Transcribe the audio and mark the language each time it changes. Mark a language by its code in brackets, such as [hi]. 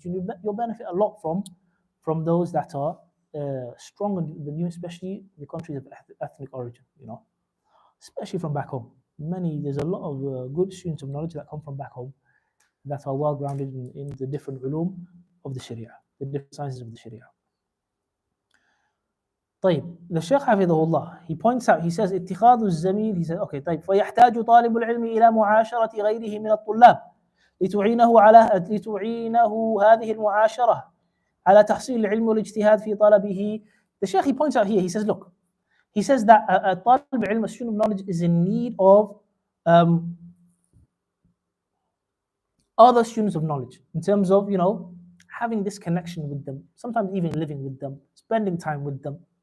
[en] You'll benefit a lot from those that are stronger than you, especially the countries of ethnic origin, especially from back home. There's a lot of good students of knowledge that come from back home that are well grounded in the different ulum of the Sharia, the different sciences of the Sharia. [ar] طيب, the Shaykh حفظه [en] he points out, he says [ar] اتخاذ الزميل, [en] he says okay, [ar] طيب, فيحتاج طالب العلم إلى معاشرة غيره من الطلاب لتعينه هذه المعاشرة على تحصيل العلم والاجتهاد في طلبه. [en] The Shaykh, he points out here, he says, look, he says that a طالب العلم, a student of knowledge, is in need of other students of knowledge in terms of, having this connection with them, sometimes even living with them, spending time with them.